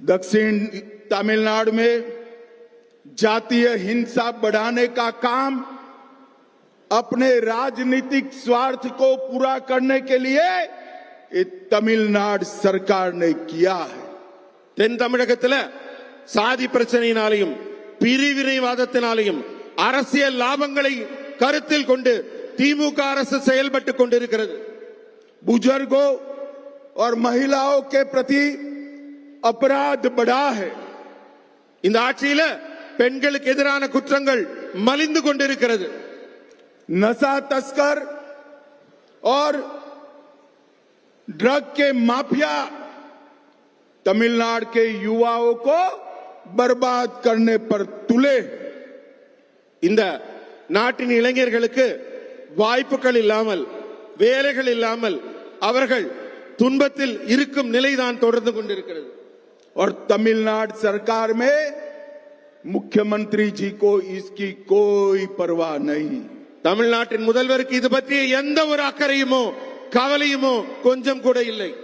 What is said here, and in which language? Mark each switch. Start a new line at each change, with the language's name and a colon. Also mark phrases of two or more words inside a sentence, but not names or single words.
Hindi: दक्षिण तमिलनाडु में जातीय हिंसा बढ़ाने का काम अपने राजनीतिक स्वार्थ को पूरा करने के लिए ये तमिलनाडु सरकार ने किया है।
Tamil: தென் தமிழகத்தில் சாதி பிரச்சனையினாலையும் பிரிவினைவாதத்தினாலையும் அரசியல் லாபங்களை கருத்தில் கொண்டு திமுக அரசு செயல்பட்டுக் கொண்டிருக்கிறது।
Hindi: बुजुर्गों और महिलाओं के प्रति अपराध बढ़ा है।
Tamil: இந்த ஆட்சியில பெண்களுக்கு எதிரான குற்றங்கள் மலிந்து கொண்டிருக்கிறது।
Hindi: नशा तस्कर और ड्रग के माफिया तमिलनाडु के युवाओं को बर्बाद करने पर तुले।
Tamil: இந்த நாட்டின் இளைஞர்களுக்கு வாய்ப்புகள் இல்லாமல் வேலைகள் இல்லாமல் அவர்கள் துன்பத்தில் இருக்கும் நிலைதான் தொடர்ந்து கொண்டிருக்கிறது।
Hindi: और तमिलनाडु सरकार में मुख्यमंत्री जी को इसकी कोई परवाह नहीं।
Tamil: தமிழ்நாட்டின் முதல்வருக்கு இது பற்றிய எந்த ஒரு அக்கறையுமோ கவலையுமோ கொஞ்சம் கூட இல்லை।